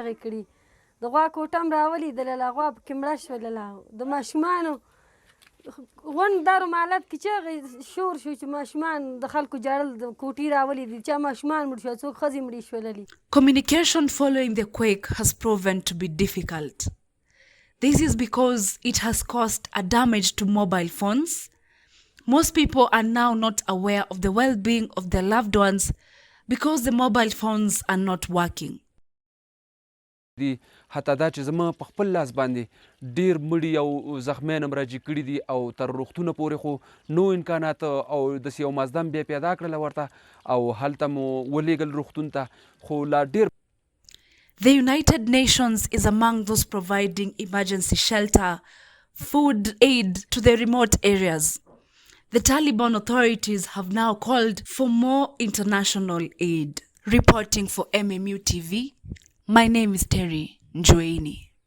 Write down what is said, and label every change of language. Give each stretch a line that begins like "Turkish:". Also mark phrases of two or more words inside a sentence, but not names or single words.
English: Communication following the quake has proven to be difficult. This is because it has caused a damage to mobile phones. Most people are now not aware of the well-being of their loved ones because the mobile phones are not working.
Pashto: حتی دا چې زما په خپل لاس باندې ډیر مړي او زخمیان هم راجع کړي دي او تر روغتونه پورې خو نو امکانات او داسې یو مازدم بیا پیدا کړله ورته او هلته مو ولېږل روغتون ته خو لا ډیر.
English: The United Nations is among those providing emergency shelter, food aid to the remote areas. The Taliban authorities have now called for more international aid. Reporting for MMU TV, my name is Terry Njoini.